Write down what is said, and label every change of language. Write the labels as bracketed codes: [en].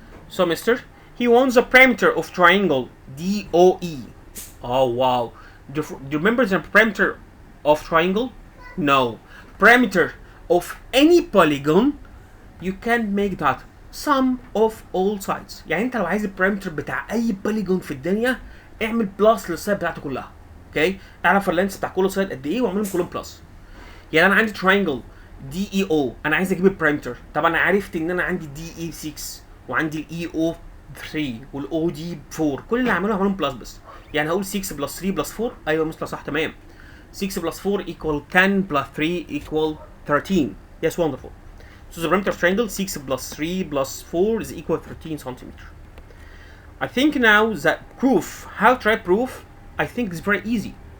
[en] So mister, he wants the perimeter of triangle DOE. Oh wow. Do you remember the perimeter of triangle? No. Perimeter of any polygon, you can make that sum of all sides. [ar] يعني انت لو عايز البريمتر بتاع اي polygon في الدنيا اعمل بلس للسايد بتاعته كلها. اوكي؟ اعرف اللينس بتاع كل سايد قد ايه واعملهم كلهم بلس. يعني انا عندي triangle DEO، انا عايز اجيب البريمتر. طب انا عرفت ان انا عندي DE 6 وعندي EO 3 والاو دي 4، كل اللي هعملهم بلس بس. يعني هقول 6 بلس 3 بلس 4. ايوه مثل صح تمام. [en] 6 plus 4 equal 10 plus 3 equal 13. Yes, wonderful. So the perimeter of triangle 6 plus 3 plus 4 is equal 13 centimeter. I think now that proof, how to write proof, I think it's very easy.